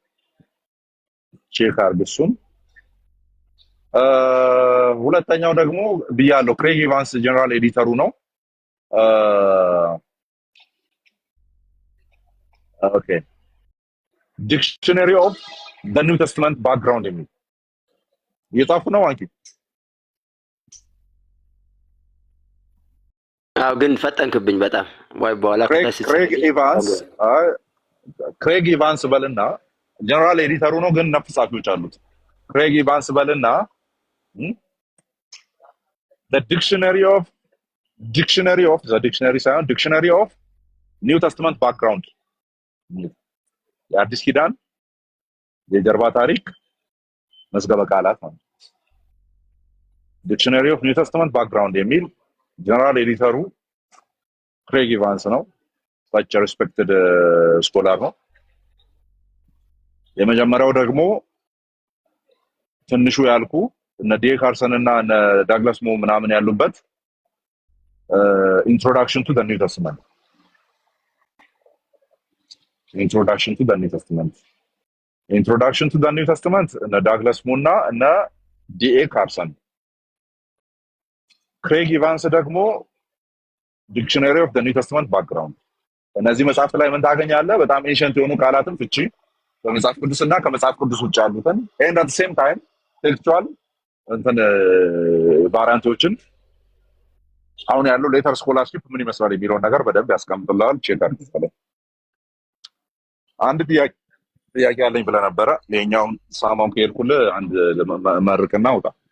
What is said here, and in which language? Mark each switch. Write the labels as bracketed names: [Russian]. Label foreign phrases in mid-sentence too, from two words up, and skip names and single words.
[Amharic] ቼክ አድርግ እሱን። ሁለተኛው ደግሞ ብያለሁ ክሬግ ኢቫንስ ጀነራል ኤዲተሩ ነው። ኦኬ ዲክሽነሪ ኦፍ ዘ ኒው ተስተመንት ባክግራውንድ የሚል እየጻፉ ነው አንቺ? አዎ ግን ፈጠንክብኝ በጣም ወይ በኋላ ክሬግ ኢቫንስ በልና ጀነራል ኤዲተሩ ነው፣ ግን ነፍስ ጻፊዎች አሉት። ክሬግ ኢቫንስ በልና the dictionary of new testament background የአዲስ ኪዳን የጀርባ ታሪክ መዝገበ ቃላት ነው። ዲክሽነሪ ኦፍ ኒው ተስተመንት ባክግራውንድ የሚል ጀነራል ኤዲተሩ ክሬግ ኢቫንስ ነው። [English] such a respected [Amharic] ስኮላር ነው። የመጀመሪያው ደግሞ ትንሹ ያልኩ እነ ዲ ካርሰን እና እነ ዳግላስ ሞ ምናምን ያሉበት ኢንትሮዳክሽን ቱ ዘ ኒው ተስተመንት እነ ዳግላስ ሞ እና እነ ዲ ካርሰን። ክሬግ ኢቫንስ ደግሞ ዲክሽነሪ ኦፍ ዘ ኒው ተስተመንት ባክግራውንድ። እነዚህ መጽሐፍት ላይ ምን ታገኛለህ? በጣም ኤንሸንት የሆኑ ቃላትን ፍቺ በመጽሐፍ ቅዱስና ከመጽሐፍ ቅዱስ ውጭ ያሉትን [English] and at the same time [Amharic] ቴክስቹዋል እንትን ቫሪያንቶችን አሁን ያለው [English] later scholarship [Amharic] ምን ይመስላል የሚለውን ነገር በደንብ ያስቀምጥልሃል። ቼክ አድርገህ አንድ ጥያቄ ያለኝ ብለህ ነበረ። ይኸኛውን ሳማውን ከሄድኩልህ አንድ መርቅና ውጣ።